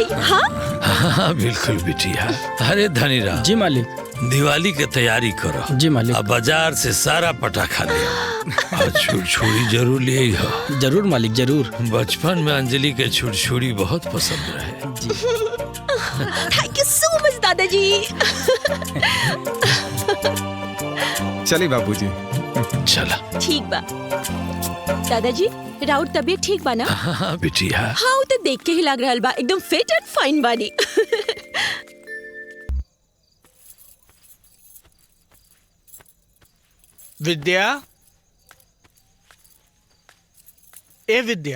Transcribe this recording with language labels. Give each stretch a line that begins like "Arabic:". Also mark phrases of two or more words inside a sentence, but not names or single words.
Bhojpuri: हाँ हाँ बिल्कुल बिटिया। अरे धनी राम। जी मालिक। दिवाली के तैयारी करो। जी मालिक। अब बाजार से सारा पटाखा ले और छुड़छुड़ी जरूर ले हो। जरूर मालिक जरूर। बचपन में अंजलि के छुड़छुड़ी बहुत पसंद रहे। जी।
English: thank you so much दादाजी।
Bhojpuri: चलिए बाबूजी। चला। ठीक बा दादाजी, राउत तबीयत ठीक बा ना? हाँ बिटिया। हाँ तो देख के ही लग रहा बा एकदम
English: fit and fine
Bhojpuri: बानी। विद्या, ए विद्या।